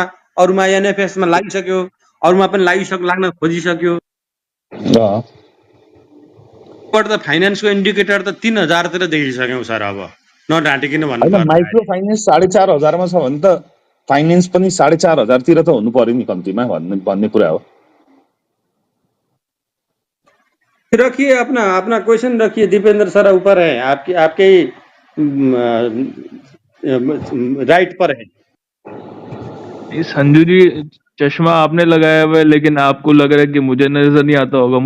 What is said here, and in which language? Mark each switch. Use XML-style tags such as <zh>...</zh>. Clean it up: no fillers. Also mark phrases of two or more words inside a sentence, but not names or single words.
<ne>अरूमा एनएफएसमा लागिसक्यो, अरूमा पनि लाग्न खोजिसक्यो। त फाइनेन्सको इन्डिकेटर त 3000 तिर देखिसक्यौं सर। अब नढाँटिकिन भन्नु,</ne> <en>micro finance</en> <ne>4500 मा छ भने त फाइनेन्स पनि 4500 तिर त हुनु पर्यो नि कम्तीमा भन्ने कुरा हो।</ne> <hi>रखिए अपना क्वेश्चन रखिए दीपेंद्र सर, ऊपर है आपके राइट पर है। संजू जी चश्मा आपने लगाया हुआ है, लेकिन आपको लग रहा है कि मुझे नजर नहीं आता होगा।</hi>